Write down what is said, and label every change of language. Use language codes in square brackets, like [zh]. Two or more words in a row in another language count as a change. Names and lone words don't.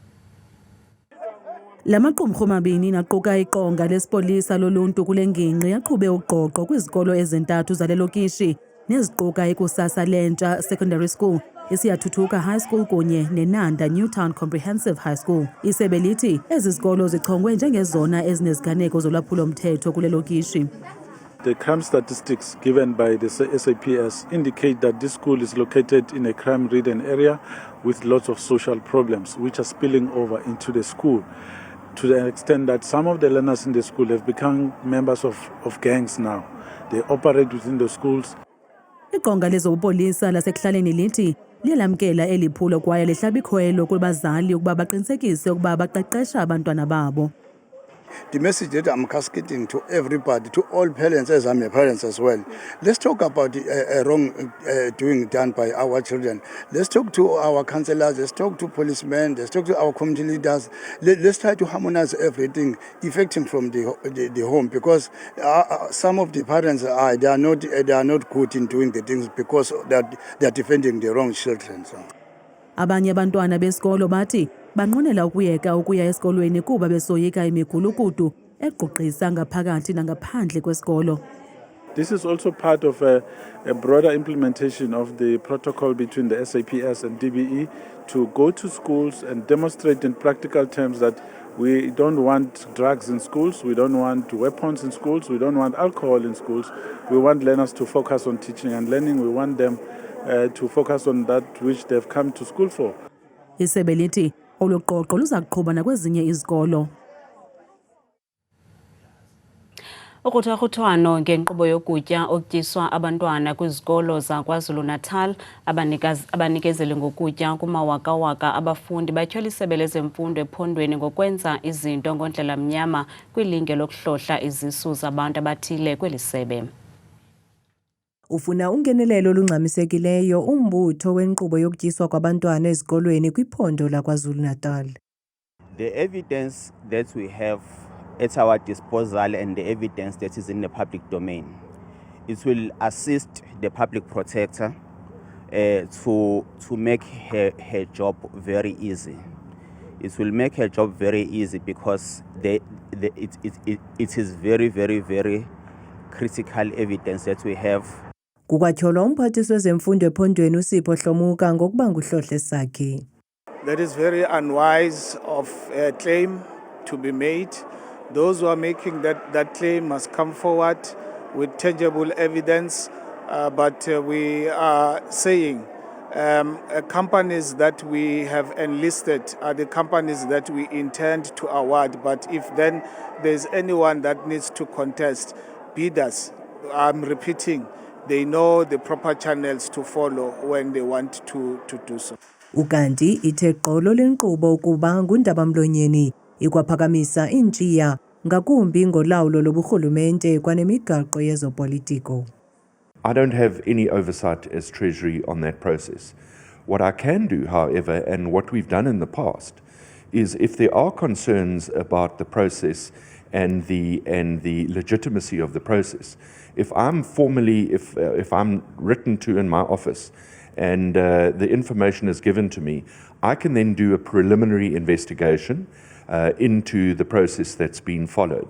[xh] La maqumrhu mabini naquka iqonga lesipolisa loluntu kule ngingqi yaqhube uqoqo kwizikolo ezintathu zalelokishi neziquka ikusasa lentsha secondary school, isiyathuthuka high school kunye neNanda Newtown Comprehensive High School. Isebe lithi ezi zikolo zichongwe njengezona ezineziganeko zolwaphulo-mthetho kule lokishi. [en] The crime statistics given by the SAPS indicate that this school is located in a crime-ridden area with lots of social problems which are spilling over into the school, to the extent that some of the learners in the school have become members of gangs now. They operate within the schools. [xh] Iqonga lezopolisa lasekuhlaleni lithi liyalamkela eliphulo kwaye lihlaba ikhwelo kubazali ukuba baqinisekise ukuba baqeqesha abantwana babo. [en] The message that I'm cascading to everybody, to all parents, as I'm a parent as well. Let's talk about the wrong doing done by our children. Let's talk to our councillors, let's talk to policemen, let's talk to our community leaders. Let's try to harmonize everything, effecting from the home, because some of the parents they are not good in doing the things because they are defending the wrong children. So. [xh] Abanye abantwana besikolo bathi banqwenela ukuyeka ukuya esikolweni kuba besoyika imigulukudu equqisa ngaphakathi nangaphandle kwesikolo. [en] This is also part of a broader implementation of the protocol between the SAPS and DBE to go to schools and demonstrate in practical terms that we don't want drugs in schools, we don't want weapons in schools, we don't want alcohol in schools. We want learners to focus on teaching and learning. We want them to focus on that which they've come to school for. [xh] Isebe lithi oluqoqo luzakuqhuba nakwezinye izikolo. Ukruthakruthwano ngenkqubo yokutya okutyiswa abantwana kwizikolo zaKwaZulu-Natal, abanikezeli ngokutya kumawaka-waka abafundi batyhola isebe lezemfundo ephondweni ngokwenza izinto ngondlela mnyama kwilinge lokuhlohla izisu zabantu abathile kweli sebe. Ufuna ungenelelo olungxamisekileyo umbutho wenkqubo yokutyiswa kwabantwana ezikolweni kwiphondo laKwaZulu-Natal. [en] The evidence that we have at our disposal and the evidence that is in the public domain, it will assist the public protector to make her job very easy. It will make her job very easy because it is very, very, very critical evidence that we have. [xh] Kukwatyholwa umphathiswa wezemfundo ephondweni uSipho Hlomuka ngokuba nguhlohle sakhe. [en] That is very unwise of a claim to be made. Those who are making that claim must come forward with tangible evidence. But we are saying companies that we have enlisted are the companies that we intend to award. But if then there's anyone that needs to contest, bidders, I'm repeating, they know the proper channels to follow when they want to do so. [xh] Ukanti ithe qolo lenkqubo ukuba ngundabamlonyeni ikwaphakamisa intshiya ngakumbi ngolawulo loburhulumente kwanemigaqo yezopolitiko. [en] I don't have any oversight as Treasury on that process. What I can do, however, and what we've done in the past, is if there are concerns about the process and the legitimacy of the process, if I'm written to in my office and the information is given to me, I can then do a preliminary investigation into the process that's been followed.